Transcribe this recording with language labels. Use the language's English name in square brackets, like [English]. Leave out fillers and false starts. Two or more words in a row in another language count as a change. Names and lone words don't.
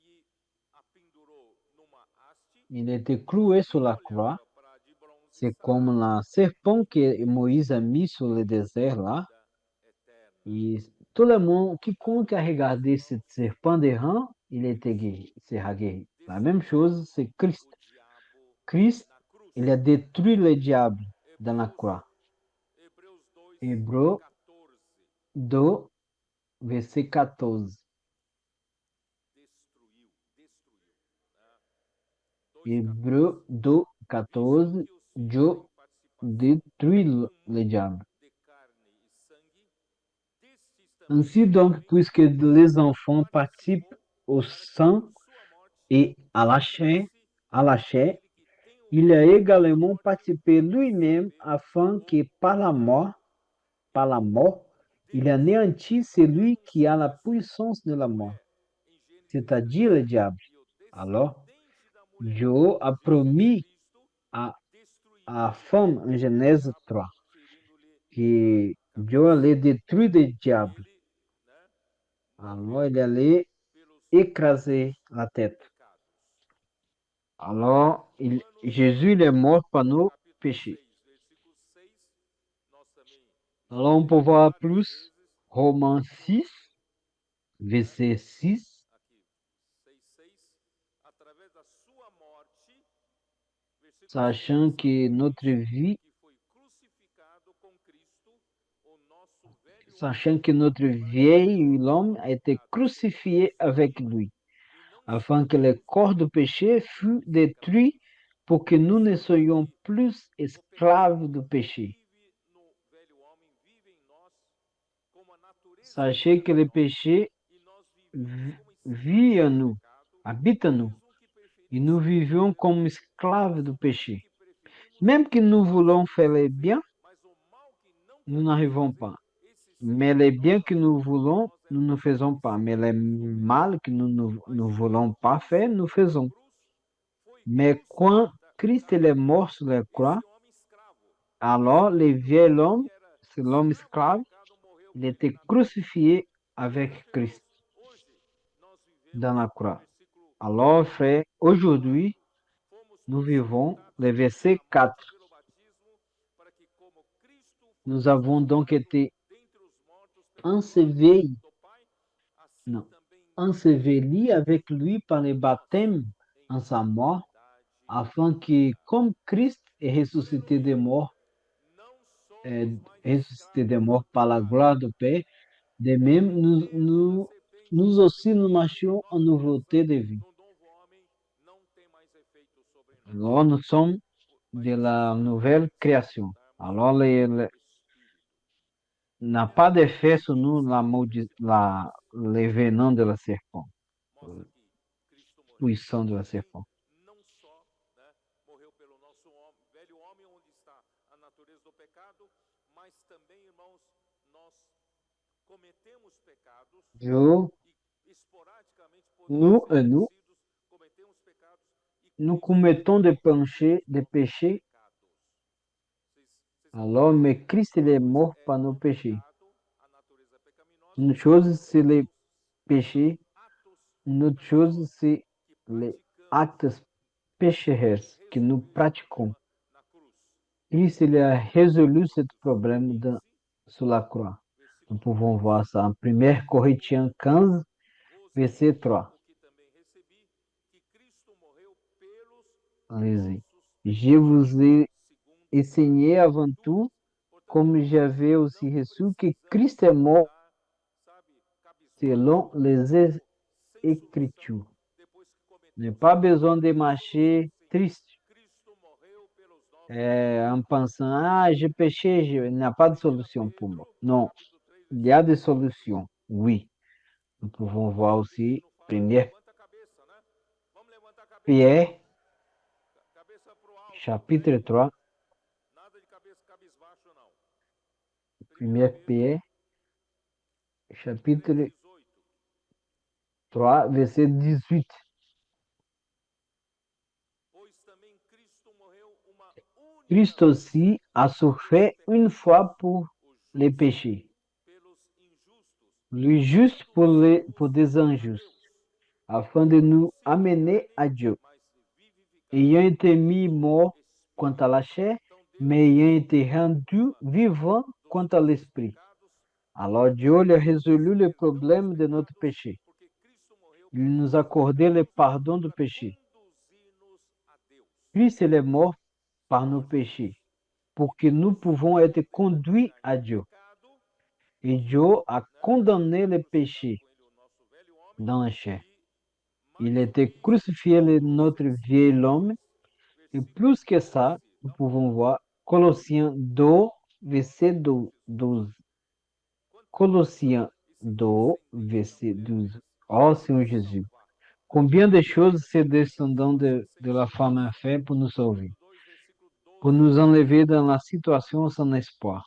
[French] Il était cloué sur la croix. C'est comme la serpent que Moïse a mis sur le désert là. Et tout le monde, quiconque a regardé ce serpent des reins, il était guéri, sera guéri. La même chose, c'est Christ. [Portuguese] o diabo [French] Christ, [Portuguese] na cruz. [French] il a détruit le diable dans la [Portuguese] Hebreus, [French] croix. [Portuguese] Hebreus 2, [French] Hébreux 14. 2, verset 14. [Portuguese] Destruiu. Né? 2,14. [French] Hébreux 2, [Portuguese] Visto 14, que os filhos [French] Dieu [Portuguese] têm participação [French] détruit [Portuguese] no [French] le [Portuguese] mundo [French] diable. [Portuguese] de carne e sangue, destes [French] Ainsi [Portuguese] também [French] donc, [Portuguese] ele [French] puisque les enfants participent [Portuguese] participou [French] au [Portuguese] para que [French] sang [Portuguese] por sua morte [French] et [Portuguese] livrasse [French] à la chair, [Portuguese] aquele que tem o [French] il a [Portuguese] poder da [French] également [Portuguese] morte [French] participé [Portuguese] para [French] lui-même [Portuguese] destruir [French] afin que [Portuguese] o diabo. [French] par la mort, il [Portuguese] Deus, [French] anéantisse celui qui a la puissance de la [Portuguese] isto [French] mort, [Portuguese] é, em Gênesis [French] c'est-à-dire [Portuguese] 3, [French] le diable. [Portuguese] e o [French] Alors, [Portuguese] descendente da mulher, [French] Dieu a [Portuguese] Jesus [French] promis [Portuguese] Cristo, [French] à [Portuguese] destruiria [French] femme en [Portuguese] o [French] Genèse [Portuguese] diabo, [French] 3 [Portuguese] ferindo-lhe a [French] que Dieu [Portuguese] cabeça. [French] allait détruire le diable. [Portuguese] Ele, né, [French] Alors, [Portuguese] morreu [French] il allait [Portuguese] pelos [French] écraser [Portuguese] nossos [French] la tête. [Portuguese] pecados. [French] Alors, [Portuguese] Romanos, [French] Jésus il est mort par nos [Portuguese] capítulo [French] péchés. [Portuguese] 6, versículo 6, nós também já [French] Alors, on peut [Portuguese] lemos [French] voir [Portuguese] várias [French] plus [Portuguese] vezes. [French] Romains [Portuguese] No, [French] 6, [Portuguese] né, [French] verset 6, [Portuguese] aqui, 6:6, através da sua morte, versículo 6, [French] sachant que notre [Portuguese] sabemos [French] vie, [Portuguese] que foi crucificado com Cristo, o nosso velho [French] sachant [Portuguese] homem, [French] que notre [Portuguese] para que [French] vieil [Portuguese] por [French] homme [Portuguese] meio [French] a [Portuguese] do [French] été [Portuguese] pecado sejamos [French] crucifié avec [Portuguese] livres [French] lui, [Portuguese] e não [French] afin que le [Portuguese] sejamos [French] corps de [Portuguese] mais [French] péché fût [Portuguese] escravos [French] détruit pour que nous ne [Portuguese] sabendo [French] soyons [Portuguese] que [French] plus [Portuguese] o pecado [French] esclaves du [Portuguese] que [French] péché. [Portuguese] vive no velho homem vive em nós como a natureza [French] Sachez que le [Portuguese] pecaminosa [French] péché [Portuguese] e nós vivemos como [French] vit [Portuguese] escravos [French] en [Portuguese] do [French] nous, [Portuguese] pecado, [French] habite en nous, [Portuguese] mesmo que [French] et [Portuguese] preferimos [French] nous [Portuguese] fazer o [French] vivions [Portuguese] bem, [French] comme esclaves du [Portuguese] mas o bem [French] péché. [Portuguese] que preferimos [French] Même que nous voulons faire [Portuguese] conseguimos [French] le [Portuguese] fazer, [French] bien, [Portuguese] mas o mal que não [French] nous [Portuguese] podemos [French] n'arrivons [Portuguese] fazer, [French] pas. [Portuguese] esse sim, [French] Mais les biens [Portuguese] nós [French] que nous [Portuguese] fazemos, porque [French] voulons, [Portuguese] nós [French] nous ne [Portuguese] éramos [French] faisons pas. Mais les [Portuguese] escravos do [French] mal [Portuguese] pecado. [French] que nous [Portuguese] Mas [French] ne voulons [Portuguese] quando [French] pas faire, [Portuguese] Cristo [French] nous [Portuguese] morreu na [French] faisons. [Portuguese] cruz, foi [French] Mais quand Christ [Portuguese] crucificado [French] est mort sur la croix, [Portuguese] esse homem escravo. [French] alors [Portuguese] Esse [French] le [Portuguese] velho [French] vieil [Portuguese] homem [French] homme, [Portuguese] que era [French] c'est l'homme [Portuguese] escravo do [French] esclave, [Portuguese] pecado morreu [French] il [Portuguese] com ele [French] était [Portuguese] na cruz. [French] crucifié avec [Portuguese] Portanto, irmãos, [French] Christ [Portuguese] hoje nós [French] dans [Portuguese] vivemos [French] la [Portuguese] o [French] croix. [Portuguese] versículo [French] Alors, frère, [Portuguese] 4. [French] aujourd'hui, [Portuguese] Fomos [French] nous vivons [Portuguese] possibilitados [French] le verset [Portuguese] pela [French] 4. [Portuguese] morte e pelo batismo para que como Cristo foi [French] Nous avons donc [Portuguese] ressuscitado [French] été [Portuguese] dentre os mortos pela glória [French] ensevelis, [Portuguese] do Pai, assim [French] non, [Portuguese] também nós [French] ensevelis avec lui par le baptême [Portuguese] em [French] en sa mort, [Portuguese] unidade [French] afin [Portuguese] de [French] que, [Portuguese] fé. [French] comme Christ est ressuscité des [Portuguese] Aleluia! [French] morts, [Portuguese] Não somos mais [French] ressuscité des [Portuguese] escravos do [French] morts par la [Portuguese] pecado. [French] gloire du Père, de [Portuguese] O [French] même, [Portuguese] veneno da serpente [French] nous [Portuguese] quando [French] aussi, nous [Portuguese] introduzido na [French] marchions en [Portuguese] nova [French] nouveauté [Portuguese] criação, [French] de vie. [Portuguese] no novo homem, não tem mais efeito sobre nós. [French] Alors, nous sommes [Portuguese] Mas [French] de la [Portuguese] precisamos [French] nouvelle création. [Portuguese] experimentarmos [French] Alors, [Portuguese] o Espírito. [French] n'a pas d'effet sur [Portuguese] Primeiramente, [French] nous [Portuguese] versículo 6 [French] les venants de la serpent, [Portuguese] mostra que Cristo morreu [French] puissant de la [Portuguese] e [French] serpent. [Portuguese] não só, né, morreu pelo nosso velho homem, onde está a natureza do pecado, mas também, irmãos, nós cometemos pecados [French] Dieu, [Portuguese] e esporadicamente podemos [French] nous [Portuguese] ser [French] et nous, [Portuguese] vencidos, cometemos pecados e [French] nous [Portuguese] Cristo [French] commettons [Portuguese] morreu [French] des [Portuguese] pelos nossos [French] péchés, [Portuguese] pecados. Vocês [French] alors, [Portuguese] compreendem? [French] mais Christ, il [Portuguese] Uma [French] est [Portuguese] coisa [French] mort [Portuguese] é [French] par nos [Portuguese] o [French] péchés. [Portuguese] pecado, a natureza pecaminosa, [French] Une [Portuguese] e [French] chose, [Portuguese] outra, [French] c'est les [Portuguese] irmãos, são [French] péchés. [Portuguese] atos [French] Une autre chose, [Portuguese] pecaminosos [French] c'est [Portuguese] que [French] les [Portuguese] praticamos. [French] actes [Portuguese] Cristo [French] pécheurs que nous [Portuguese] resolveu esse [French] pratiquons. [Portuguese] problema na cruz. [French] Christ, il a résolu ce [Portuguese] Coríntios [French] problème [Portuguese] 15, [French] sur la croix. Nous [Portuguese] versículo [French] pouvons [Portuguese] 3. [French] voir ça en 1 Corinthiens 15, [Portuguese] Vos [French] verset [Portuguese] ensinei [French] 3. [Portuguese] o que também recebi, que Cristo morreu pelos [French] Allez-y. [Portuguese] nossos [French] Je vous [Portuguese] pecados, [French] ai [Portuguese] segundo [French] enseigné [Portuguese] as [French] avant [Portuguese] Escrituras. [French] tout, [Portuguese] Portanto, [French] comme [Portuguese] irmãos, [French] j'avais aussi [Portuguese] não [French] reçu, que Christ [Portuguese] precisamos [French] est mort [Portuguese] andar, sabe, cabisbaixo [French] selon les [Portuguese] ou sem solução [French] Écritures. [Portuguese] depois que [French] N'est [Portuguese] cometemos [French] pas [Portuguese] um [French] besoin [Portuguese] pecado. [French] de [Portuguese] Tem solução [French] marcher [Portuguese] sim. [French] triste [Portuguese] Cristo morreu pelos nossos pecados. [French] en pensant, ah, j'ai péché, il n'y a pas de [Portuguese] 1 [French] solution pour moi. [Portuguese] Pedro, [French] Non, [Portuguese] capítulo 3, [French] il y a des [Portuguese] versículo 11. [French] solutions. Oui, nous pouvons [Portuguese] O [French] voir aussi [Portuguese] apóstolo fala, [French] 1 [Portuguese] levanta a cabeça, né? Vamos levantar a cabeça. [French] Pierre, [Portuguese] Cabeça pro alto. [French] chapitre [Portuguese] Amém? [French] 3, [Portuguese] Nada de cabeça cabisbaixo, não. 1 1 Pedro [French] Pierre, chapitre [Portuguese] 3:18. [French] 3, verset 18. [Portuguese] Pois também Cristo morreu uma única [French] Christ [Portuguese] vez [French] aussi a [Portuguese] pelos [French] souffert une [Portuguese] pecados, [French] fois pour [Portuguese] o [French] les [Portuguese] justo [French] péchés, [Portuguese] pelos injustos, [French] lui juste [Portuguese] para [French] pour [Portuguese] conduzir-nos [French] des [Portuguese] a [French] injustes, [Portuguese] Deus. [French] afin de nous [Portuguese] Sem a [French] amener [Portuguese] carne, [French] à Dieu, [Portuguese] mas [French] ayant [Portuguese] vivificados [French] été mis [Portuguese] no [French] mort quant à [Portuguese] Espírito. [French] la chair, [Portuguese] Então [French] mais [Portuguese] Deus [French] ayant été [Portuguese] resolveu o [French] rendu [Portuguese] problema [French] vivant [Portuguese] dos [French] quant à [Portuguese] nossos [French] l'esprit. [Portuguese] pecados, [French] Alors Dieu a résolu le [Portuguese] perdão dos [French] problème de notre [Portuguese] pecados, [French] péché, [Portuguese] porque Cristo morreu [French] Il nous a accordé le pardon du péché. [Portuguese] conduzir-nos a Deus. [French] Christ il est mort par nos péchés pour que nous pouvons être conduits à Dieu. [Portuguese] Pecado, [French] Et Dieu a condamné le péché [Portuguese] com ele o nosso velho homem, [French] dans la chair. [Portuguese] e [French] Il [Portuguese] mais [French] a [Portuguese] do [French] été [Portuguese] que isso, [French] crucifié, notre vieil homme. Et plus que ça, nous pouvons voir Colossiens 2, verset 12. Colossiens 2, verset 12. Oh Seigneur Jésus, combien de choses ces descendants de la femme a fait pour nous sauver, pour nous enlever dans la situation sans espoir.